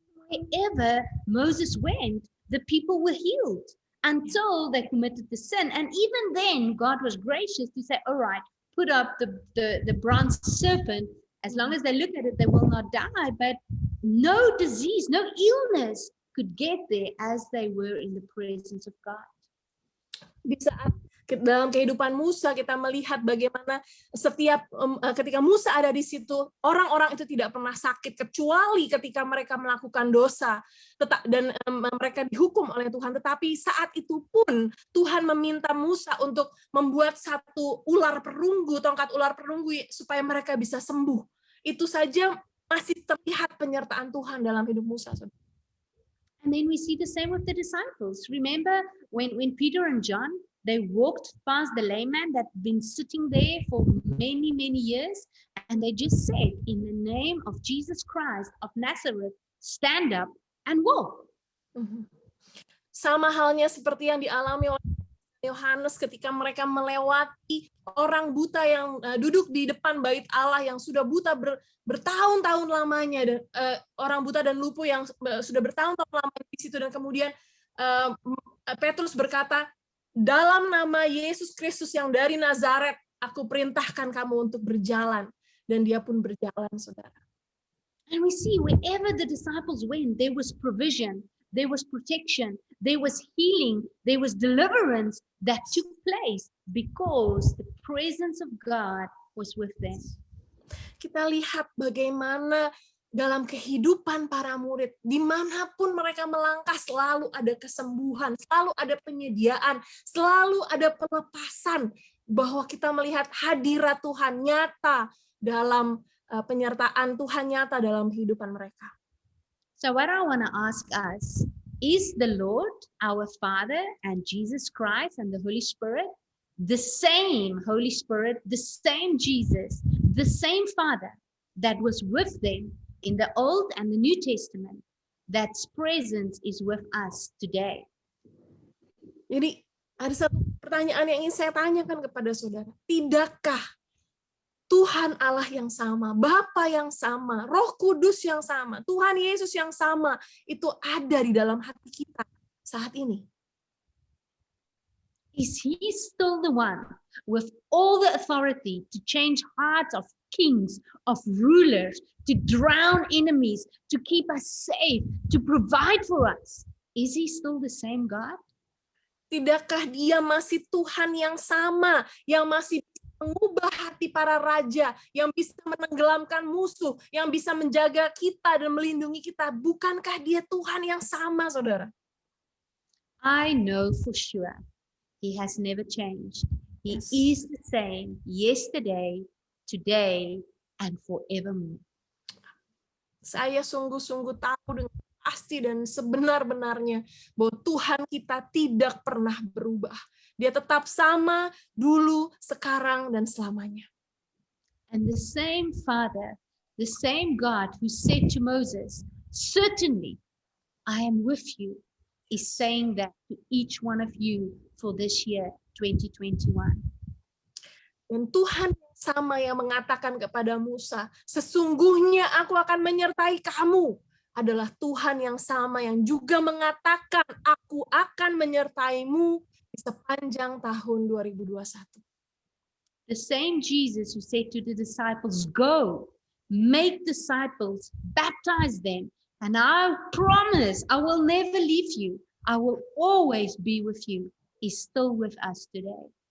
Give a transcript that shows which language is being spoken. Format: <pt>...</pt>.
<en>Wherever Moses went, the people were healed until they committed the sin. And even then, God was gracious to say, all right, put up the bronze serpent. As long as they look at it, they will not die. But no disease, no illness could get there as they were in the presence of God.</en> <id>Di saat dalam kehidupan Musa kita melihat bagaimana setiap ketika Musa ada di situ, orang-orang itu tidak pernah sakit kecuali ketika mereka melakukan dosa dan mereka dihukum oleh Tuhan. Tetapi saat itu pun Tuhan meminta Musa untuk membuat satu tongkat ular perunggu supaya mereka bisa sembuh. Itu saja masih terlihat penyertaan Tuhan dalam hidup Musa.</id> <en>And then we see the same with the disciples. Remember when Peter and John They walked past the lame man that had been sitting there for many, many years, and they just said, in the name of Jesus Christ of Nazareth, stand up and walk.</en> <id>Sama halnya seperti yang dialami oleh Yohanes ketika mereka melewati orang buta yang duduk di depan bait Allah, yang sudah buta bertahun-tahun lamanya, dan orang buta dan lumpuh yang sudah bertahun-tahun lamanya di situ, dan kemudian Petrus berkata, dalam nama Yesus Kristus yang dari Nazaret, aku perintahkan kamu untuk berjalan. Dan dia pun berjalan, saudara.</id> <en>And we see wherever the disciples went, there was provision, there was protection, there was healing, there was deliverance that took place because the presence of God was with them.</en> <id>Kita lihat bagaimana dalam kehidupan para murid, dimanapun mereka melangkah, selalu ada kesembuhan, selalu ada penyediaan, selalu ada pelepasan, bahwa kita melihat hadirat Tuhan nyata dalam penyertaan Tuhan nyata dalam kehidupan mereka.</id> <en>So what I want to ask us, is the Lord, our Father, and Jesus Christ and the Holy Spirit the same Holy Spirit, the same Jesus, the same Father that was with them in the Old and the New Testament, that's presence is with us today?</en> <id>Jadi ada satu pertanyaan yang ingin saya tanyakan kepada saudara. Tidakkah Tuhan Allah yang sama, Bapa yang sama, Roh Kudus yang sama, Tuhan Yesus yang sama, itu ada di dalam hati kita saat ini?</id> <en>Is he still the one with all the authority to change hearts of kings, of rulers, to drown enemies, to keep us safe, to provide for us? Is he still the same God?</en> <id>Tidakkah dia masih Tuhan yang sama, yang masih mengubah hati para raja, yang bisa menenggelamkan musuh, yang bisa menjaga kita dan melindungi kita? Bukankah dia Tuhan yang sama, saudara?</id> <en>I know for sure he has never changed. He Yes. is the same yesterday, today, and forevermore.</en> <id>Saya sungguh-sungguh tahu dengan pasti dan sebenar-benarnya bahwa Tuhan kita tidak pernah berubah. Dia tetap sama dulu, sekarang, dan selamanya.</id> <en>And the same Father, the same God who said to Moses, certainly I am with you, is saying that to each one of you for this year, 2021.</en> <id>Dan Tuhan yang sama yang mengatakan kepada Musa, sesungguhnya aku akan menyertai kamu, adalah Tuhan yang sama yang juga mengatakan, aku akan menyertaimu di sepanjang tahun 2021.</id> <en>The same Jesus who said to the disciples, go, make disciples, baptize them, and I promise I will never leave you. I will always be with you, is still with us today.</en>